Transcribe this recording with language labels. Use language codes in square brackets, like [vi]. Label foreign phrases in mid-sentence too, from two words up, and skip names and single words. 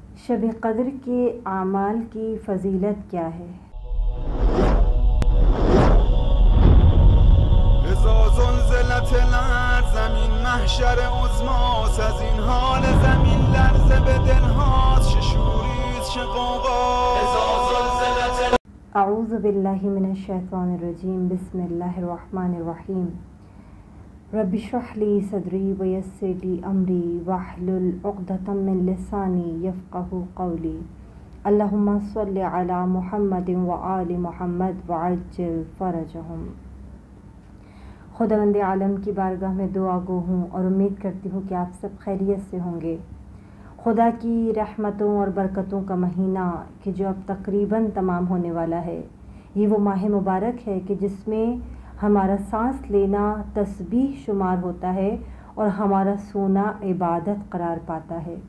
[ur] شب قدر کے اعمال کی فضیلت کیا ہے? [fa] زمین محشر عظماست از این حال زمین لرزه به دلهاست چه شوریست چه غوغاست [ar] اعوذ باللہ من الشیطان الرجیم بسم اللہ الرحمن الرحیم رب اشرح لی صدری ویسر لی امری واحلل عقدۃ من لسانی یفقہوا قولی اللہم صل علی محمد وآل محمد وعجل فرجہم۔ [ur] خداوند عالم کی بارگاہ میں دعا گو ہوں اور امید کرتی ہوں کہ آپ سب خیریت سے ہوں گے۔ خدا کی رحمتوں اور برکتوں کا مہینہ کہ جو اب تقریباً تمام ہونے والا ہے، یہ وہ ماہ مبارک ہے کہ جس میں ہمارا سانس لینا تسبیح شمار ہوتا ہے اور ہمارا سونا عبادت قرار پاتا ہے۔